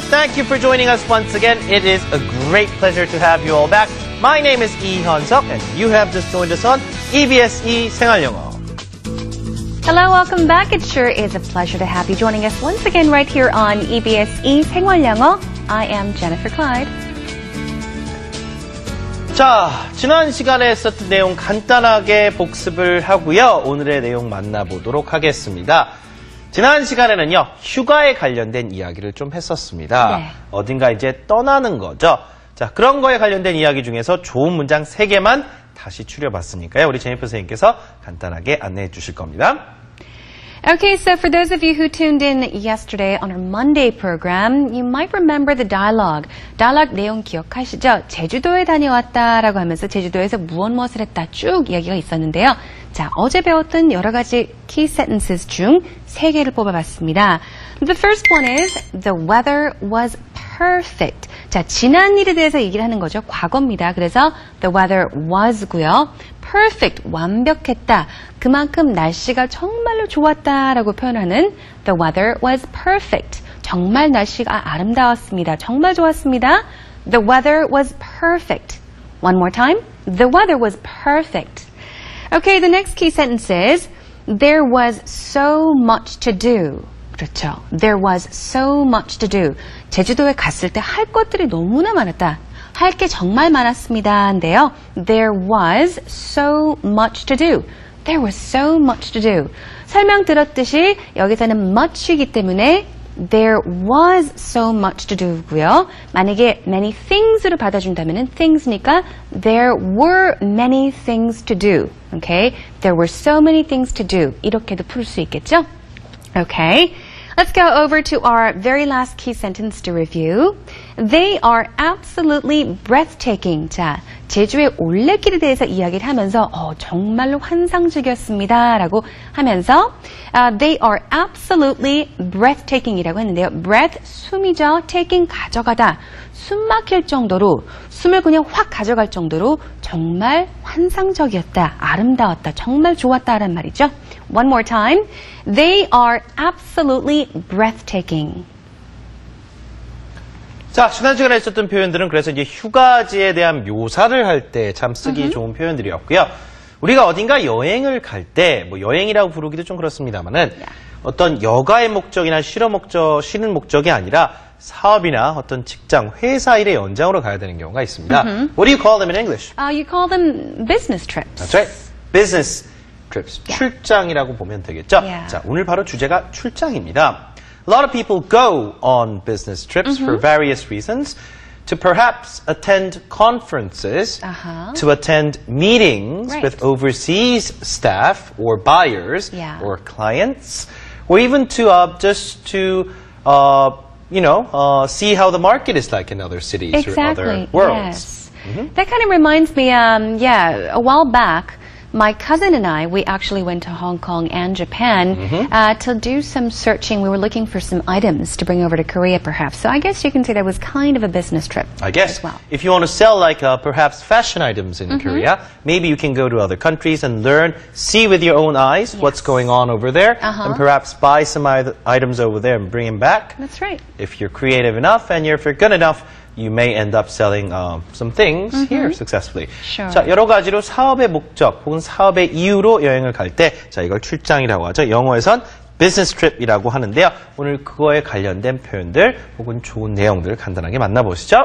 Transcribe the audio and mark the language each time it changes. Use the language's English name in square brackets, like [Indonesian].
[English] Thank you for joining us once again. It is a great pleasure to have you all back. My name is Lee Hyun-seok, and you have just joined us on EBS 생활영어. Hello, welcome back. It sure is a pleasure to have you joining us once again right here on EBS 생활영어. I am Jennifer Clyde. [Korean] 자, 지난 시간에 했었던 내용 간단하게 복습을 하고요. 오늘의 내용 만나보도록 하겠습니다. 지난 시간에는요, 휴가에 관련된 이야기를 좀 했었습니다. 네. 어딘가 이제 떠나는 거죠. 자, 그런 거에 관련된 이야기 중에서 좋은 문장 3개만 다시 추려봤으니까요. 우리 제니퍼 선생님께서 간단하게 안내해 주실 겁니다. [English] Okay, so for those of you who tuned in yesterday on our Monday program, you might remember the dialogue. [Korean] Dialogue 내용 기억하시죠? 제주도에 다녀왔다라고 하면서 제주도에서 무엇을 했다 쭉 이야기가 있었는데요. 자, 어제 배웠던 여러 가지 key sentences 중 3개를 뽑아봤습니다. [English] The first one is, the weather was perfect. [Korean] 자, 지난 일에 대해서 얘기를 하는 거죠. 과거입니다. 그래서 [English] the weather was [Korean] 고요. perfect, 완벽했다. 그만큼 날씨가 정말로 좋았다라고 표현하는 [English] the weather was perfect. [Korean] 정말 날씨가 아름다웠습니다. 정말 좋았습니다. [English] The weather was perfect. One more time. The weather was perfect. Okay, the next key sentence is, there was so much to do. [Korean] 그렇죠. [English] There was so much to do. [Korean] 제주도에 갔을 때 할 것들이 너무나 많았다. 할 게 정말 많았습니다인데요. [English] There was so much to do. There was so much to do. [Korean] 설명 들었듯이 여기서는 much이기 때문에 [English] there was so much to do [Korean] 고요. [English] 만약에 many things를 받아준다면 things니까 there were many things to do. Okay? There were so many things to do. [Korean] 이렇게도 풀 수 있겠죠? Okay. [English] Let's go over to our very last key sentence to review. They are absolutely breathtaking. [Korean] 자, 제주의 올레길에 대해서 이야기를 하면서 정말로 환상적이었습니다 라고 하면서 [English] they are absolutely breathtaking [Korean] 이라고 했는데요. breath, 숨이죠. taking, 가져가다. 숨 막힐 정도로, 숨을 그냥 확 가져갈 정도로 정말 환상적이었다, 아름다웠다, 정말 좋았다라는 말이죠. [English] One more time. They are absolutely breathtaking. [Korean] 자, 지난 시간에 했었던 표현들은 그래서 이제 휴가지에 대한 묘사를 할 때 참 쓰기 좋은 표현들이었고요. 우리가 어딘가 여행을 갈 때, 뭐 여행이라고 부르기도 좀 그렇습니다만은 어떤 여가의 목적이나 쉬는 목적이 아니라 사업이나 어떤 직장, 회사 일의 연장으로 가야 되는 경우가 있습니다. [English] What do you call them in English? You call them business trips. That's right. Business trips. [Korean] 출장이라고 보면 되겠죠. 자, 오늘 바로 주제가 출장입니다. [English] A lot of people go on business trips for various reasons. To perhaps attend conferences, to attend meetings with overseas staff or buyers or clients, or even to just to see how the market is like in other cities or other worlds. Yes. That kind of reminds me, a while back, my cousin and I, we actually went to Hong Kong and Japan to do some searching. We were looking for some items to bring over to Korea, perhaps. So I guess you can say that was kind of a business trip. I guess. As well. If you want to sell like perhaps fashion items in Korea, maybe you can go to other countries and learn, see with your own eyes what's going on over there, and perhaps buy some items over there and bring them back. That's right. If you're creative enough and if you're good enough, you may end up selling some things here successfully. Sure. [Korean] 자, 여러 가지로 사업의 목적 혹은 사업의 이유로 여행을 갈 때, 자, 이걸 출장이라고 하죠. 영어에선 business trip이라고 하는데요. 오늘 그거에 관련된 표현들 혹은 좋은 내용들 간단하게 만나보시죠.